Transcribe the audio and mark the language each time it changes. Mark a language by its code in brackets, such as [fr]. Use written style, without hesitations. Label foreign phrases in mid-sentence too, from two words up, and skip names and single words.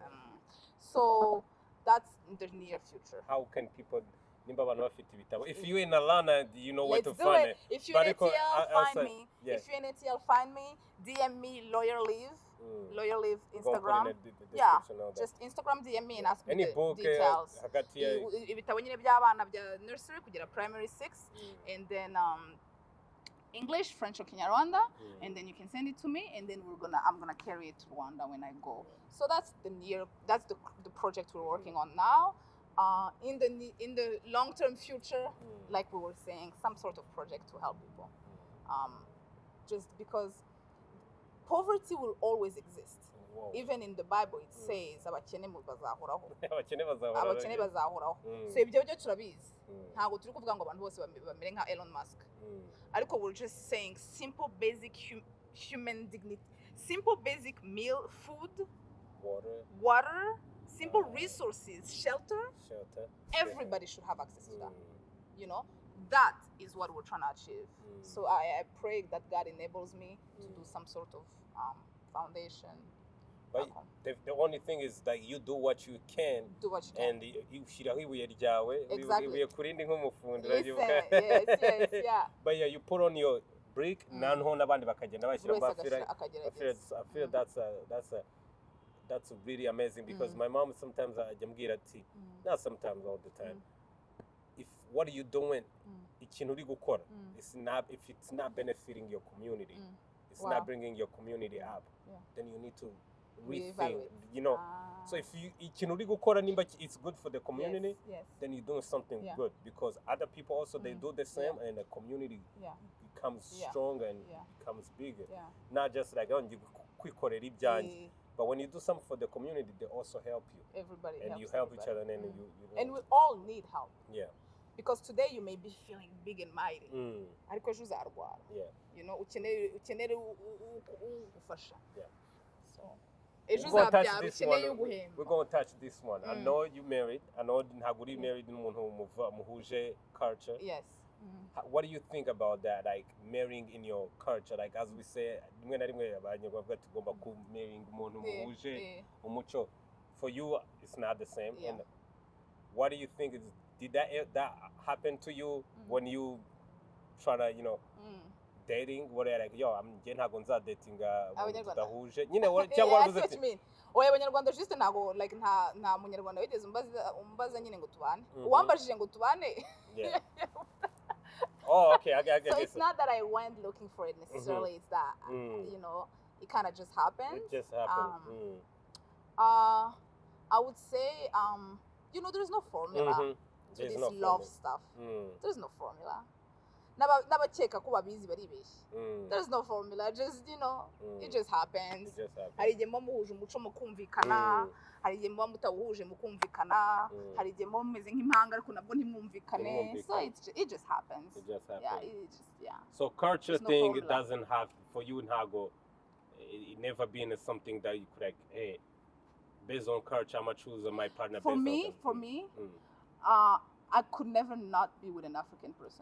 [en] So that's in the near future. How can people? If you're in Atlanta, you know where Let's to do find it. If you're in ATL, find outside, me. yeah. If you're in ATL, find me. DM me Lawyer Live. Lawyer Live We're gonna Instagram. put in the Yeah, description of that. just Instagram DM me and ask me Any the book details. [rw] hagati ya Ibitabo nyine by'abana bya nursery kugera primary 6, [en] and then English, French, or Kinyarwanda, and then you can send it to me, and then I'm gonna carry it to Rwanda when I go. So that's the project we're working on now. In the long-term future, like we were saying, some sort of project to help people. Just because poverty will always exist. Whoa. Even in the Bible it says [rw] abakene bazahoraho. abakene Abakene bazahoraho. So ibyo byo turabizi. Ntabwo turi kuvuga ngo abantu bose bamere nka Elon Musk. [en] Ariko we're just saying simple basic human dignity, simple basic meal, food, water, simple resources, shelter. Everybody should have access to that. You know, that is what we're trying to achieve. So I pray that God enables me to do some sort of foundation. But the only thing is that you do what you can. Do what you can. And you [rw] shiraho ibuye ryawe. [en] Exactly. [rw] Kurindi nk'umufundi. [en] Yes, yeah. But yeah, you put on your brick, [rw] nanho n'abandi bakagenda bashyiramo. [en] I feel that's really amazing because my mom sometimes [rw] ajambwira ati, [en] not sometimes, all the time. If what are you doing, [rw] ikintu uri gukora, [en] if it's not benefiting your community, it's not bringing your community up, then you need to rethink, you know. So if [rw] ikintu uri gukora nimba [en] it's good for the community, then you're doing something good, because other people also they do the same, and the community becomes stronger and becomes bigger. Not just like you [rw] kwikorera ibyanjye. [en] But when you do something for the community, they also help you. Everybody and helps you help everybody. each other, and then you and we all need help. Yeah. Because today you may be feeling big and mighty. [rw] Ariko ejo uzarwara. [en] Yeah. You know, [rw] ukenere ufasha. [en] Yeah. [rw] So ejo uzabyara ukeneye uguhemba. [en] We're going to touch this one. I know you married. I know [rw] ntabwo uri married n'umuntu muhuje culture. [en] Yes. What do you think about that, like marrying in your culture? Like as we say, [rw] rimwe na rimwe abanyarwanda tugomba ku marrying umuntu muhuje umuco. [en] For you, it's not the same. And what do you think did that happen to you when you try to, you know, dating? What are like, yo, I'm [rw] ntabwo nzadetinga tudahuje. Nyine cyangwa wavuze ati oya abanyarwanda just ntago like nta munyarwanda wigeze umbaza nyine ngo tubane. Uwambajije ngo tubane. [en] Yeah. Oh, okay. I get so it's not that I went looking for it necessarily. It's that you know, it kind of just happened. It just happened. I would say you know, there's no formula to this love stuff. There's no formula. [rw] N'abakeka ko babizi baribeshye. [en] There's no formula. Just, you know, it just happens. [rw] Hari igihe muba muhuje umuco mukumvikana, hari igihe muba mutawuhuje mukumvikana, hari igihe muba mumeze nk'impanga ariko nabwo ntimwumvikane. [en] So it just happens. It just happens. Yeah, it just So culture thing, it doesn't have, for you in Hago, it never been something that you could like, hey, based on culture, I'm gonna choose my partner. For me, I could never not be with an African person.